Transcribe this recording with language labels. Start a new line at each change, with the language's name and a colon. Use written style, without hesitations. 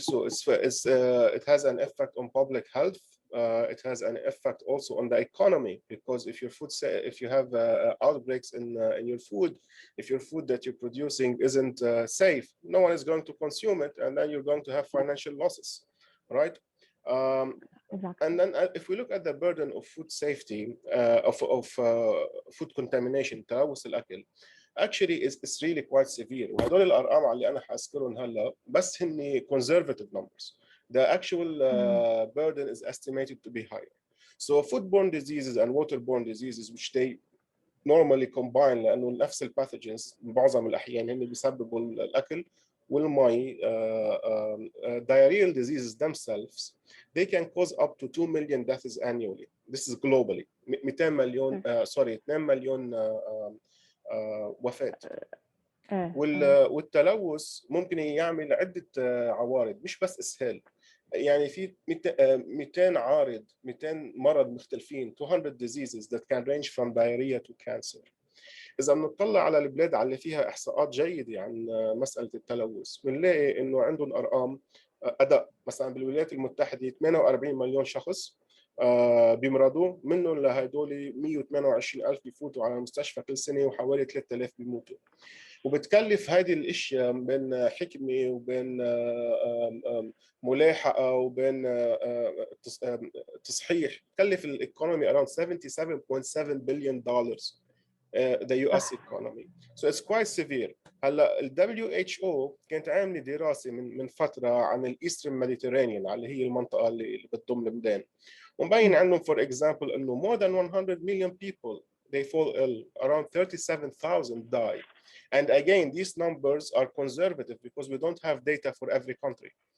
English: So it has an effect on public health. It has an effect also on the economy, because if you have outbreaks in your food, if your food that you're producing isn't safe, no one is going to consume it, and then you're going to have financial losses, right? Exactly. And then if we look at the burden of food safety, of food contamination,
Arabic: تلوث الأكل,
English: actually it's really quite severe.
Arabic: وهدول الأرقام اللي أنا حأذكرهم هلا بس هن
English: conservative numbers. The actual burden is estimated to be higher. So foodborne diseases and waterborne diseases, which they normally combine
Arabic: لأنه نفس الباثوجينز معظم الأحيان هن بيسببوا الأكل والمي.
English: Diarrheal diseases themselves, they can cause up to 2 million deaths annually. This is globally. 200
Arabic: مليون 2 مليون وفاة. والتلوث ممكن يعمل عدة عوارض، مش بس إسهال. يعني في 200 عارض، 200 مرض مختلفين،
English: 200 diseases that can range from diarrhea to cancer.
Arabic: إذا بنطلع على البلاد على فيها إحصاءات جيدة عن مسألة التلوث، بنلاقي إنه عندهم أرقام أداء. مثلا بالولايات المتحدة 48 مليون شخص بيمرضوا، منهم لهدول 128,000 بيفوتوا على المستشفى كل سنة، وحوالي 3,000 بيموتوا. وبتكلف هذه الاشياء بين حكمه وبين ملاحقه وبين تصحيح، تكلف الايكونومي
English: around $77.7 billion, the US economy. So it's quite severe.
Arabic: هلا ال WHO كانت عامله دراسه من فتره عن الايسترن ميديترينيان، اللي هي المنطقه اللي بتضم لبنان، ومبين عندهم
English: for example
Arabic: انه
English: more than 100 million people they fall ill, around 37,000 die. And again, these numbers are conservative because we don't have data for every country.